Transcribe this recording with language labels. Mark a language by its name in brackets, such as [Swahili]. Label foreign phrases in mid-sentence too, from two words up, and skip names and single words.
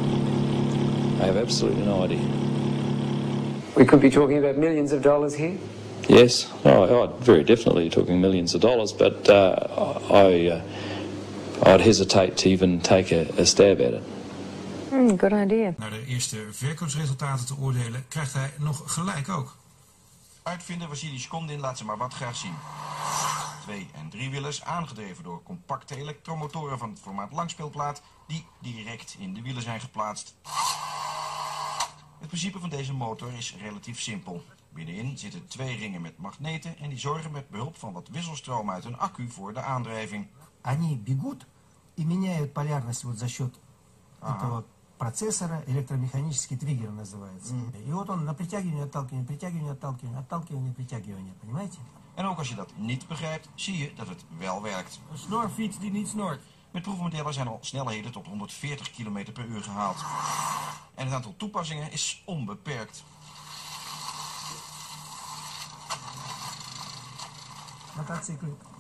[English] I have absolutely no idea. We could be talking about millions of dollars here? Yes, very definitely talking millions of dollars, but I'd hesitate to even take a stab at it. Good idea. [Dutch] Naar de eerste verkoopsresultaten te oordelen, krijgt hij nog gelijk ook. Uitvinder Wassili Shkondin laat ze maar wat graag zien. 2- en 3-wielers aangedreven door compacte elektromotoren van het formaat langspeelplaat die direct in de wielen zijn geplaatst. Het principe van deze motor is relatief simpel. Binnenin zitten 2 ringen met magneten en die zorgen met behulp van wat wisselstroom uit een accu voor de aandrijving. [Russian] Они бегут и меняют полярность вот за счет этого процессора, электромеханический триггер называется. И вот он на притягивание, отталкивание, притягивание, отталкивание, отталкивание, притягивание, понимаете? [Dutch] En ook als je dat niet begrijpt, zie je dat het wel werkt. Een snorfiets die niet snort. Met proefmodellen zijn al snelheden tot 140 km per uur gehaald. En het aantal toepassingen is onbeperkt. [Russian] Мотоциклы.